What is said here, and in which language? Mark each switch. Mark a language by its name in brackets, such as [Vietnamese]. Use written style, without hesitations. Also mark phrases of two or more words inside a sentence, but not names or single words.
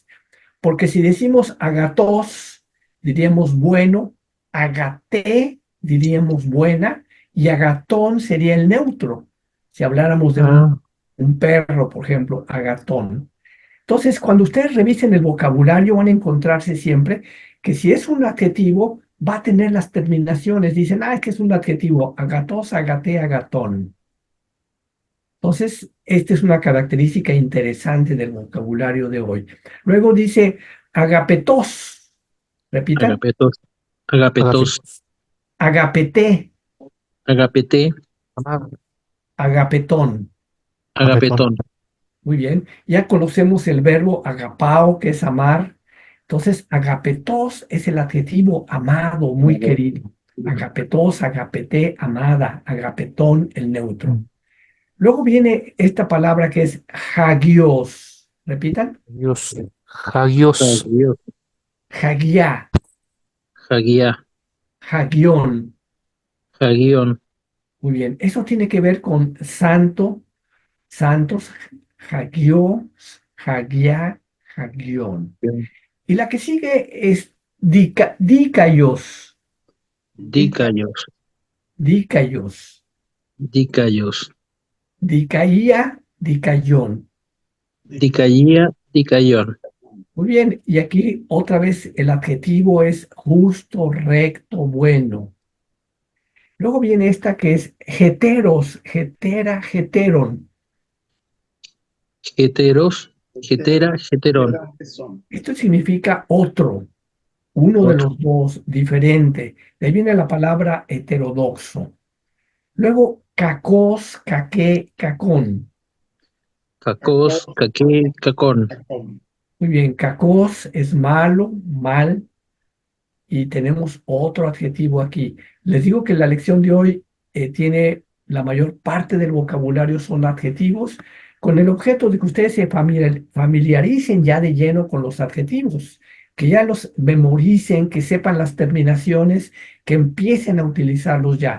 [Spanish] Porque si decimos agatos, diríamos bueno, agaté, diríamos buena, y agatón sería el neutro. Si habláramos de un perro, por ejemplo, agatón. Entonces, cuando ustedes revisen el vocabulario, van a encontrarse siempre que si es un adjetivo, va a tener las terminaciones. Dicen, es que es un adjetivo, [Greek] ἀγαθός, ἀγαθή, ἀγαθόν. [Spanish] Entonces, esta es una característica interesante del vocabulario de hoy. Luego dice agapetos. Repita, [Greek] ἀγαπητός, ἀγαπητός, agapete, agapete, agapetón. agapetón, [Spanish] Muy bien, ya conocemos el verbo agapao, que es amar. Entonces, agapetos es el adjetivo amado, muy querido. [Greek] ἀγαπητός, ἀγαπητή, [Spanish] amada, agapetón, el neutro. Luego viene esta palabra que es hagios. Repitan, [Greek] hagios, hagia, hagia, hagión. hagión, [Spanish] Muy bien, eso tiene que ver con santo, santos, [Greek] ἅγιος, ἁγία, ἅγιον. [Spanish] Y la que sigue es dicaios, [Greek] dicayos, dicaios, dicayos, δικαία, δίκαιον. δικαία, δίκαιον, [Spanish] Muy bien, y aquí otra vez el adjetivo es justo, recto, bueno. Luego viene esta que es [Greek] ἕτερος, ἑτέρα, ἕτερον. ἕτερος, ἑτέρα, ἕτερον, [Spanish] Esto significa otro, uno de otro, los dos, diferente. De ahí viene la palabra heterodoxo. Luego, [Greek] κακός, κακή, κακόν. κακός, κακή, κακόν, [Spanish] Muy bien, cacos es malo, mal, y tenemos otro adjetivo aquí. Les digo que la lección de hoy tiene la mayor parte del vocabulario son adjetivos, con el objeto de que ustedes se familiaricen ya de lleno con los adjetivos, que ya los memoricen, que sepan las terminaciones, que empiecen a utilizarlos ya.